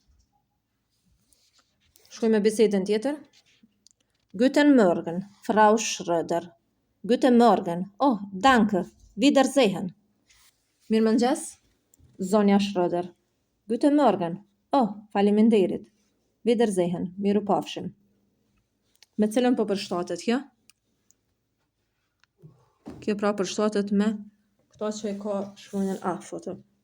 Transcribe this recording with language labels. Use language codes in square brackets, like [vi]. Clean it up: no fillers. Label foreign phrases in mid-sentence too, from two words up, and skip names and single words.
[sq] Shkoj me bisedën tjetër. [de] Guten Morgen, Frau Schröder. Guten Morgen. Oh, danke. Wiedersehen. [sq] Mirëmëngjes, zonja Schröder. [de] Guten Morgen. [sq] Oh, faleminderit. Wiedersehen. Mirupafshim. Me cilën po përshtatet kjo? Kjo pra përshtatet me këto që e ka shkronjën A foto.